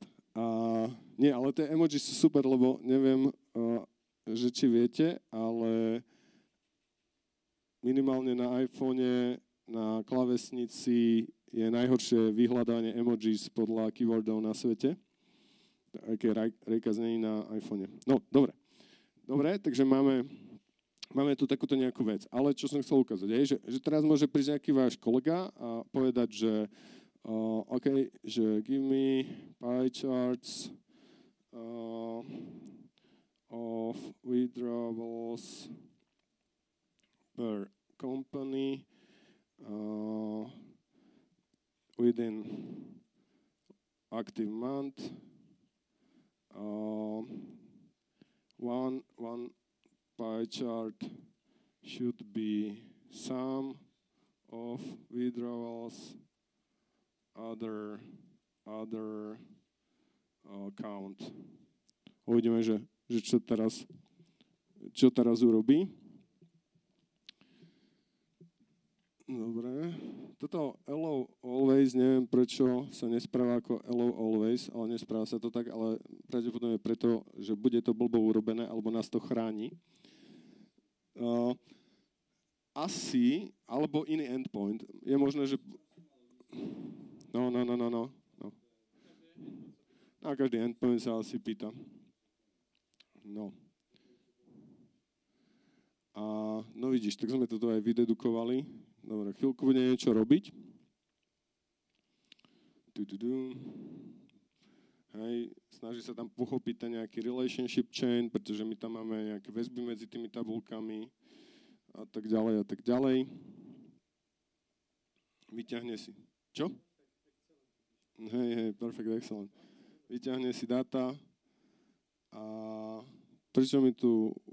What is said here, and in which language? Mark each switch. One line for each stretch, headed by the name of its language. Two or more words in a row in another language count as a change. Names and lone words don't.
Slovak: Nie, ale tie emojis sú super, lebo neviem, že či viete, ale minimálne na iPhone, na klávesnici je najhoršie vyhľadanie emojis podľa keywordov na svete. Aj keď Raycast nie je na iPhone. No, dobre. Dobre, takže máme tu takúto nejakú vec. Ale čo som chcel ukázať, je, že teraz môže prísť nejaký váš kolega a povedať, že OK, že
English: give me pie charts of withdrawals per company within active month. One pie chart should be sum of withdrawals, other count.
Slovak: Uvidíme, že čo teraz urobí. Dobre.
English: Toto allow always,
Slovak: neviem prečo sa nespráva ako
English: allow always,
Slovak: ale nespráva sa to tak, ale pravdepodobne preto, že bude to blbo urobené, alebo nás to chráni. Asi, alebo iný endpoint. Je možné, že... No. A každý endpoint sa asi pýta. No. No vidíš, tak sme toto aj vydedukovali. Dobre, chvíľku bude niečo robiť. Hej, snaží sa tam pochopiť ten nejaký
English: relationship chain,
Slovak: pretože my tam máme nejaké väzby medzi tými tabulkami a tak ďalej. Vyťahne si. Čo? Hej,
English: perfect, excellent.
Slovak: Vyťahne si dáta a prečo mi tu...